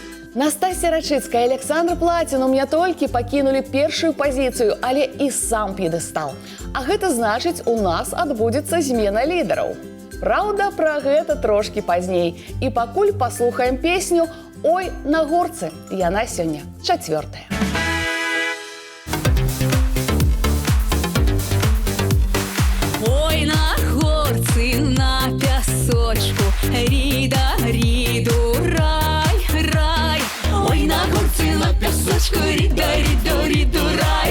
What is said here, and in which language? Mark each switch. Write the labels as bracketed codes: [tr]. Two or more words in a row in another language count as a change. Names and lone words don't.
[be] Настасья Рачыцкая і Александр Платінум не толькі пакінулі першую пазіцыю, але і сам п'едэстал. А гэта значыць, у нас адбудзецца змена лідараў. Праўда, пра гэта трошкі пазней. І пакуль паслухаем песню «Ой, на горцы». Яна сёння 4-я. Ой, на горці, на пясочку, ріда, ріду, рай, рай. Ой, на горці, на пясочку, ріда, ріду, ріду, рай.